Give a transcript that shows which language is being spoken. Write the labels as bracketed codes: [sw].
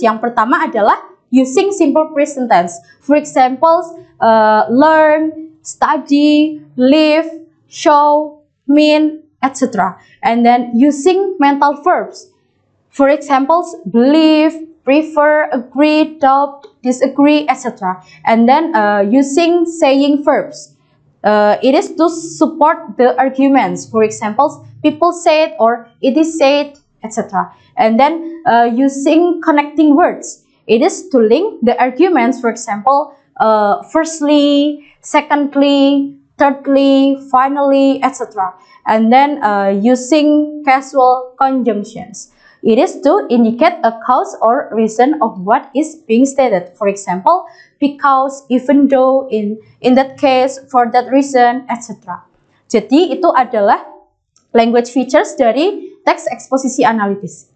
[id] Yang pertama adalah [en] using simple present tense. For example, learn, study, live, show, mean, etc. And then using mental verbs. For example, believe, prefer, agree, doubt, disagree, etc. And then using saying verbs. It is to support the arguments. For example, people said or it is said, etc. And then using connecting words. It is to link the arguments, for example, firstly, secondly, thirdly, finally, etc. And then using causal conjunctions. It is to indicate a cause or reason of what is being stated. For example, because, even though, in that case, for that reason, etc. [id] Jadi itu adalah [en] language features [id] dari teks eksposisi analitis.